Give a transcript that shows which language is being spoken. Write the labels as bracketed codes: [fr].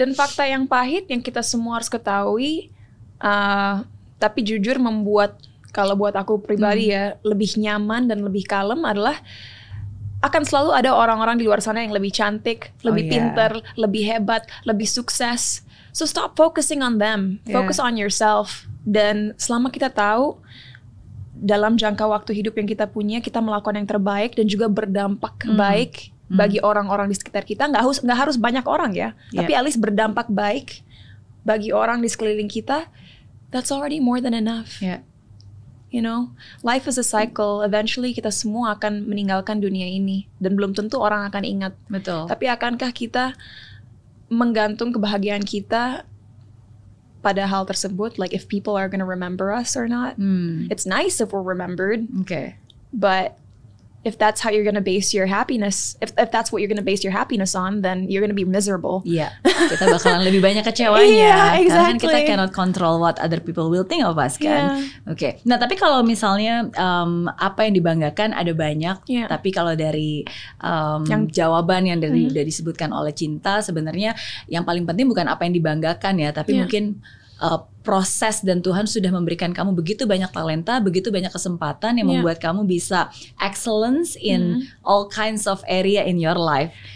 [id] Dan fakta yang pahit yang kita semua harus ketahui, tapi jujur membuat, kalau buat aku pribadi lebih nyaman dan lebih kalem adalah akan selalu ada orang-orang di luar sana yang lebih cantik, lebih pintar, lebih hebat, lebih sukses. [en] So stop focusing on them, focus on yourself. [id] Dan selama kita tahu dalam jangka waktu hidup yang kita punya, kita melakukan yang terbaik dan juga berdampak baik bagi orang-orang di sekitar kita. Nggak harus banyak orang tapi [en] at least [id] berdampak baik bagi orang di sekeliling kita. [en] That's already more than enough. You know, life is a cycle. [id] Eventually kita semua akan meninggalkan dunia ini dan belum tentu orang akan ingat. Betul. Tapi akankah kita menggantung kebahagiaan kita pada hal tersebut, [en] like if people are gonna remember us or not? It's nice if we're remembered, but if that's how you're gonna base your happiness, if that's what you're gonna base your happiness on, then you're gonna be miserable. [id] Kita bakalan lebih banyak kecewanya. [en] Exactly. [id] Karena kan kita [en] cannot control what other people will think of us [id] kan. Nah tapi kalau misalnya apa yang dibanggakan ada banyak, tapi kalau dari yang jawaban yang dari disebutkan oleh Cinta, sebenarnya yang paling penting bukan apa yang dibanggakan tapi mungkin proses, dan Tuhan sudah memberikan kamu begitu banyak talenta, begitu banyak kesempatan yang membuat kamu bisa [en] excellence in all kinds of area in your life.